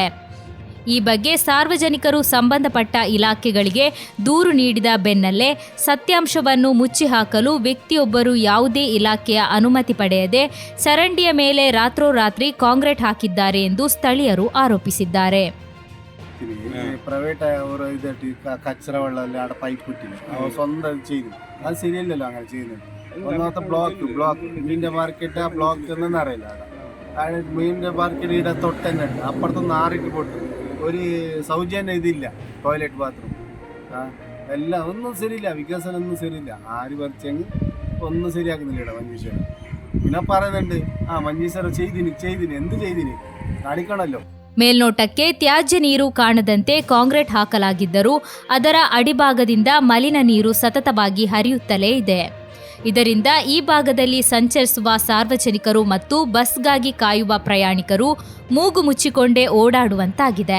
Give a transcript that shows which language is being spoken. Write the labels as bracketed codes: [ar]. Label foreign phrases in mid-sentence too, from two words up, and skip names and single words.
[kn] ಈ ಬಗ್ಗೆ ಸಾರ್ವಜನಿಕರು ಸಂಬಂಧಪಟ್ಟ ಇಲಾಖೆಗಳಿಗೆ ದೂರು ನೀಡಿದ ಬೆನ್ನಲ್ಲೇ ಸತ್ಯಾಂಶವನ್ನು ಮುಚ್ಚಿಹಾಕಲು ವ್ಯಕ್ತಿಯೊಬ್ಬರು ಯಾವುದೇ ಇಲಾಖೆಯ ಅನುಮತಿ ಪಡೆಯದೆ ಚರಂಡಿಯ ಮೇಲೆ ರಾತ್ರೋರಾತ್ರಿ ಕಾಂಕ್ರೀಟ್ ಹಾಕಿದ್ದಾರೆ ಎಂದು ಸ್ಥಳೀಯರು ಆರೋಪಿಸಿದ್ದಾರೆ. [ml] പ്രൈവറ്റ് ഒരു ഇതായിട്ട് കച്ചറ വെള്ളമല്ലേ അവിടെ പൈപ്പ് കിട്ടില്ല അവർ സ്വന്തം ചെയ്തു. അത് ശരിയല്ലല്ലോ അങ്ങനെ ചെയ്യുന്നത്. ഒന്നാമത്തെ ബ്ലോക്ക് മീനിന്റെ മാർക്കറ്റ് ആ ബ്ലോക്ക് എന്നൊന്നും അറിയില്ല. അവിടെ മീനിന്റെ മാർക്കറ്റ് ഇവിടെ തൊട്ടന്നെ ഉണ്ട്. അപ്പുറത്തൊന്ന് ആറിട്ട് പൊട്ടു ഒരു സൗജന്യം ഇതില്ല. ടോയ്ലറ്റ് ബാത്റൂം എല്ലാം ഒന്നും ശരിയില്ല. വികസനം ഒന്നും ശരിയില്ല. ആര് പറിച്ചെങ്കിൽ ഒന്നും ശരിയാക്കുന്നില്ല ഇവിടെ മഞ്ചേശ്വരം. പിന്നെ പറയുന്നുണ്ട് മഞ്ചേശ്വരം ചെയ്തിന് എന്ത് ചെയ്തിന് കാണിക്കണമല്ലോ. [kn] ಮೇಲ್ನೋಟಕ್ಕೆ ತ್ಯಾಜ್ಯ ನೀರು ಕಾಣದಂತೆ ಕಾಂಕ್ರೀಟ್ ಹಾಕಲಾಗಿದ್ದರೂ ಅದರ ಅಡಿಭಾಗದಿಂದ ಮಲಿನ ನೀರು ಸತತವಾಗಿ ಹರಿಯುತ್ತಲೇ ಇದೆ. ಇದರಿಂದ ಈ ಭಾಗದಲ್ಲಿ ಸಂಚರಿಸುವ ಸಾರ್ವಜನಿಕರು ಮತ್ತು ಬಸ್ಗಾಗಿ ಕಾಯುವ ಪ್ರಯಾಣಿಕರು ಮೂಗು ಮುಚ್ಚಿಕೊಂಡೇ ಓಡಾಡುವಂತಾಗಿದೆ.